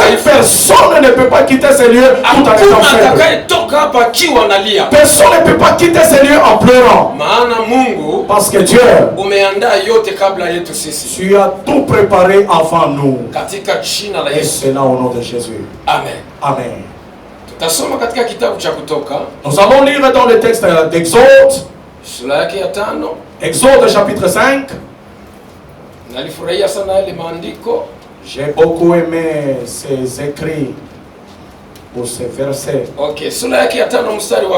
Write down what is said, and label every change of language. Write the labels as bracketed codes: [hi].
[sw] mdhaifu. [fr] personne ne peut pas quitter ces lieux tout en étant [sw] Hakuna [fr] faible. [sw] atakayetoka hapa akiwa analia. [fr] Personne ne peut pas quitter ces lieux en pleurant. [sw] Maana Mungu [fr] Parce que Dieu, [sw] umeandaa yote kabla yetu sisi. [fr] tu as tout préparé avant nous. [sw] Katika jina la [fr] Et [sw] Yesu. [fr] c'est là au nom de Jésus. [sw] Amen. [fr] Amen. [sw] Tutasoma katika kitabu cha Kutoka [fr] Nous allons lire dans le texte d'Exode, [sw] sura yake ya 5. [fr] Exode chapitre 5. [sw] Nalifurahia sana yale maandiko. [fr] J'ai beaucoup aimé ces écrits pour ces versets. [sw] Okay, sura yake ya 5 mstari wa